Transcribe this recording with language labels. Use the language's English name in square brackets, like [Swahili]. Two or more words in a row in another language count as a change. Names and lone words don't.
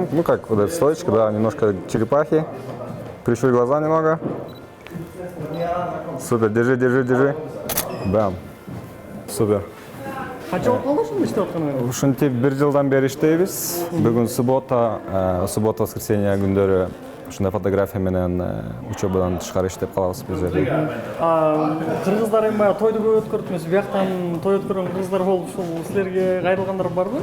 [Russian] Ну как, вот эта стоечка, да, немножко черепахи. Прищурь глаза немного. Супер, держи, держи, держи. Бам. Супер. [Kyrgyz] Кача болушун иштеп атканы? Ушинтип 1 жылдан бери иштейбиз. Бүгүн [Russian] суббота, воскресенье [Kyrgyz] күндөрү ушундай фотография менен учебадан тышкары иштеп калабыз бул жерде. Кыргыздар эми баягы тойду көп өткөрдүңүз. Бияктан той өткөргөн кыргыздар болуп, ушул силерге кайрылгандар барбы?